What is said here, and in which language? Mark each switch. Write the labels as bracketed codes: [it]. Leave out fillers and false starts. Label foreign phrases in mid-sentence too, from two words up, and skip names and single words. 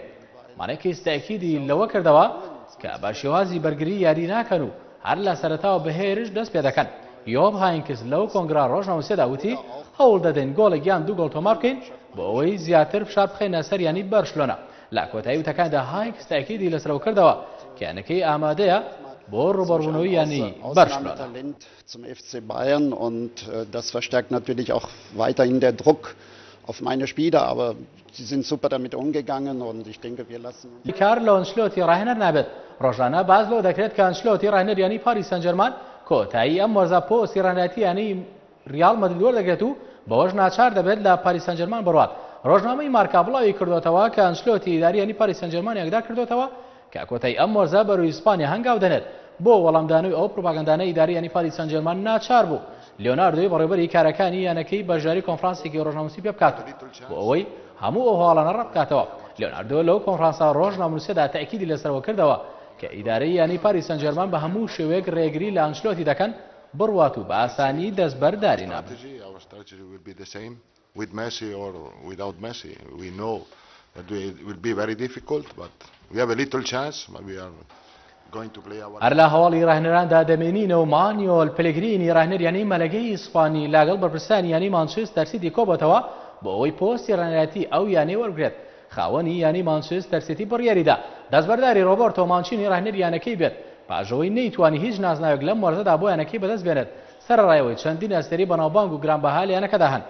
[ckb] مانەکەیس تاکیدی لەوە کردەوە کە بە شێوازی بەرگری یاری ناکەن و هەر لە سەرەتاوە بەهێرش دەست پێ دەکەن. یۆب هاینکس لەو کۆنگرا ڕۆژنامەنووسیدا وتی هەوڵ دەدەین گۆڵێک یان 2 گۆڵ تۆمار بکەین بۆ ئەوەی زیاتر فشار بخەینە سەر یانی بەرشلۆنە. لە کۆتایی وتەکاندا هاینکس تاکیدی لەسەرەوە کردەوە کە یانەکەی ئامادەیە بۆ ڕوبەڕوونەوەی یانی بەرشلۆنە. [de] Zum FC Bayern und das verstärkt natürlich auch weiterhin der Druck auf meine Spieler, aber sie sind super damit umgegangen und ich denke, wir lassen [ckb] کارلۆ ئەنشلۆتی ڕاهێنەر نابێت. ڕۆژانە باز لەوە دەکرێت کە ئەنشلۆتی ڕاهێنەریانی پاریس سەن ژەرمان کۆتایی ئەم وەرزە پۆستی ڕاهێنەرەتی یانی ریال مەدرید وەردەگرێت و بەوەش ناچار دەبێت لە پاریس سەن ژەرمان بڕوات. ڕۆژنامەی مارکا بڵاوی کردوێتەوە کە ئەنشلۆتی ئیداریانی پاریس سەن ژەرمان یاکدا کردوێتەوە کە کۆتایی ئەم وەرزە بەروی ئیسپانیا هەنگاو دەنێت بۆ وەڵامدانەوەی ئەو پروپاگەندانەی ئیداریانی پاریس سەن ژەرمان ناچار بوو لیۆناردۆی بەڕێوەبەری کارەکانی یانەکەی بەشداری کۆنفرانسێکی ڕۆژنامەنووسی پێ بکات بۆ ئەوەی هەموو ئەو هەواڵانە ڕەت بکاتەوە. لیۆناردۆ لەو کۆنفرانسە ڕۆژنامەنووسیدا تاکیدی لەسەرەوە کردەوە کە ئیدارەی یانی پاریس سەن ژەرمان بە هەموو شێوەیەک ڕێگری لە ئەنشلۆتی دەکەن بڕوات و بە ئاسانی دەستبەرداری نابێت. [en] With Messi or without Messi, we know that it will be very difficult, but we have a little chance. But we are going to play our. [ckb] هەر لە هەواڵی ڕاهێنەراندا دەمێنینەوە مانیۆل پلگرینی ڕاهێنەریانی مەلەگەی ئیسپانی لاگەڵ بەرپرسانی یانی مانچستەر سیتی کۆبەتەوە بۆ ئەوەی پۆستی ڕاهێنەرەتی ئەو یانەی وەرگرێت. خاوەنی یانی مانچستەر سیتی بڕیاریدا دەستبەرداری ڕۆبەرتۆ مانچینی ڕاهێنەری یانەکەی بێت پاژەوەی نەیتوانی هیچ نازناوێک لەم وەرزەدا بۆ یانەکەی بەدەست بێنێت سەرڕایەوەی چەندین ئەستێری بەناوبانگ و گرانبەها لە یانەکەدا هەن.